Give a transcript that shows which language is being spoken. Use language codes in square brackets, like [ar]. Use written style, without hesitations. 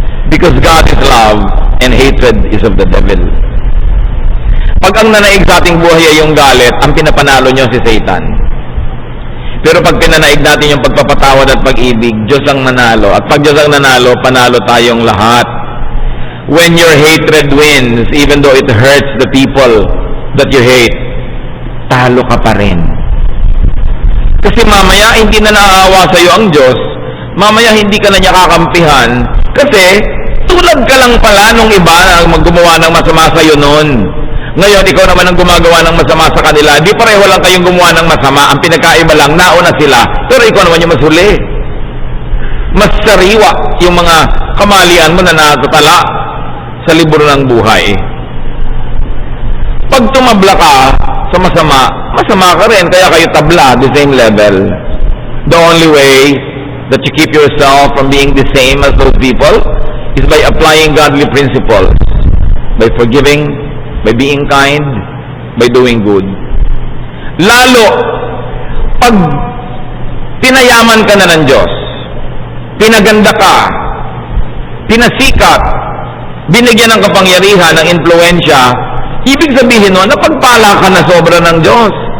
[en] Because God is love and hatred is of the devil. [tl] Pag ang nanaig sa ating buhay ay yung galit, ang pinapanalo nyo si Satan. Pero pag pinanaig natin yung pagpapatawad at pag-ibig, Diyos ang nanalo. At pag Diyos ang nanalo, panalo tayong lahat. [en] When your hatred wins, even though it hurts the people that you hate, [tl] talo ka pa rin. Kasi mamaya, hindi na naaawa sa'yo ang Diyos. Mamaya, hindi ka na niya kakampihan. Kasi, tulad ka lang pala nung iba na gumawa ng masama sa'yo noon. Ngayon, ikaw naman ang gumagawa ng masama sa kanila. Di pareho lang kayong gumawa ng masama. Ang pinakaiba lang, nauna sila. Pero ikaw naman yung mas huli. Mas sariwa yung mga kamalian mo na natatala sa libro ng buhay. Pag tumabla ka sa masama, masama ka rin. Kaya kayo tabla, [en] the same level. The only way that you keep yourself from being the same as those people is by applying godly principles. By forgiving, by being kind, by doing good. [tl] Lalo, pag pinayaman ka na ng Diyos, pinaganda ka, pinasikat, binigyan ng kapangyarihan, ng impluensya, ibig sabihin nun, napagpala ka na sobra ng Diyos.